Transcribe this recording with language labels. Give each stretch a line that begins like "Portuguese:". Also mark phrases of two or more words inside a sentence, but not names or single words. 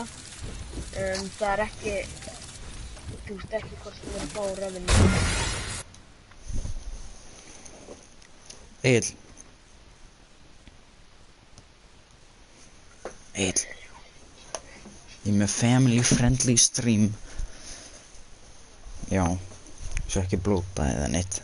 Icelandic: Það er ekki... Þú veist ekki hvort þú verður að fá revenue. Egill. Egill. Ég er með
English: family friendly stream.
Icelandic: Já. Svo ekki blóta eða neitt.